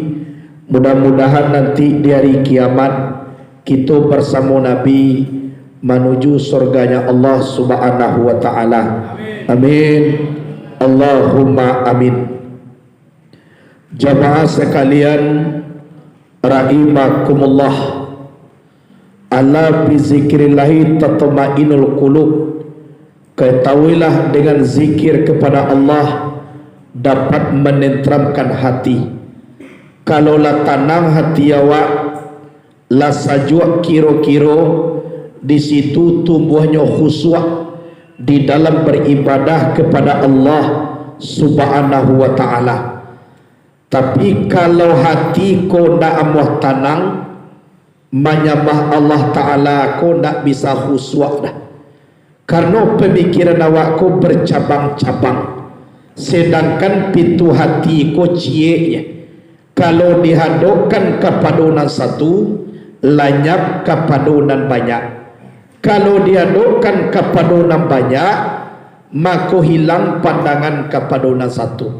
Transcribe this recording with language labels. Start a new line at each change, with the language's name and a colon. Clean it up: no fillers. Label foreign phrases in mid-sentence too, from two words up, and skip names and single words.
Indonesian: Mudah-mudahan nanti di hari kiamat kita bersama Nabi menuju surganya Allah
Arabic: سبحانه وتعالى. آمين اللهم آمين.
Indonesian: Jamaah sekalian rahimakumullah,
Arabic: ألا بذكر الله تطمئن القلوب.
Indonesian: Ketahuilah dengan zikir kepada Allah dapat menenteramkan hati.
Minangkabau: Kalau la tenang hati awak, la sajwa kiro-kiro,
Indonesian: di situ tumbuhnya khusyuk di dalam beribadah kepada Allah
Arabic: سبحانه وتعالى.
Minangkabau: Tapi kalau hati ko ndak amuh tenang, menyembah Allah Ta'ala ko ndak bisa khusyuk dah. Karena pemikiran awak ko bercabang-cabang, sedangkan pintu hati ko cieknya.
Indonesian: Kalau dihadapkan kepada satu, lenyap kepada banyak. Kalau dihadapkan kepada banyak, maka hilang pandangan kepada satu.